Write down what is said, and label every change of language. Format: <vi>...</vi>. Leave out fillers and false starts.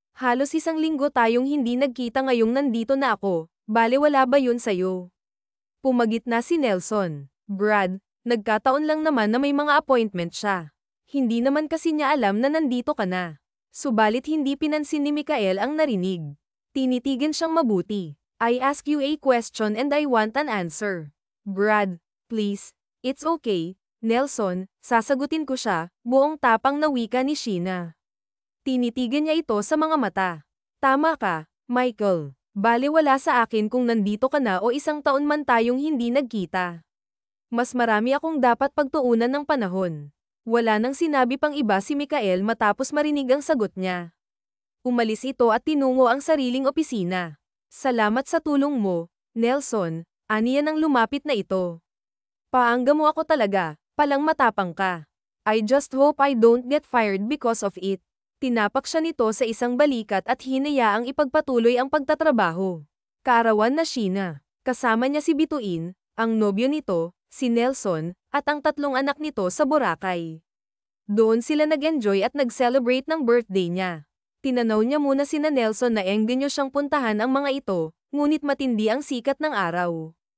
<tl>Halos 1 linggo tayong hindi nagkita ngayong nandito na ako, bale wala ba yun sa'yo? Pumagit na si Nelson. Brad, nagkataon lang naman na may mga appointment siya. Hindi naman kasi niya alam na nandito ka na. Subalit hindi pinansin ni Mikael ang narinig. Tinitigan siyang mabuti.</tl> <en>I ask you a question and I want an answer. Brad, please. It's okay,</en> <tl>Nelson, sasagutin ko siya, buong tapang na wika ni Sheena. Tinitigan niya ito sa mga mata. Tama ka, Michael. Bale wala sa akin kung nandito ka na o 1 taon man tayong hindi nagkita. Mas marami akong dapat pagtuunan ng panahon. Wala nang sinabi pang iba si Mikael matapos marinig ang sagot niya. Umalis ito at tinungo ang sariling opisina. Salamat sa tulong mo, Nelson, aniya nang lumapit na ito. Paangga mo ako talaga, palang matapang ka.</tl> <en>I just hope I don't get fired because of it.</en> <tl>Tinapak siya nito sa isang balikat at hinayaang ipagpatuloy ang pagtatrabaho. Kaarawan na Sheena. Kasama niya si Bituin, ang nobyo nito, si Nelson, at ang 3 anak nito sa Boracay. Doon sila nag-enjoy at nag-celebrate ng birthday niya. Tinanaw niya muna sina Nelson na engganyo siyang puntahan ang mga ito, ngunit matindi ang sikat ng araw.</tl>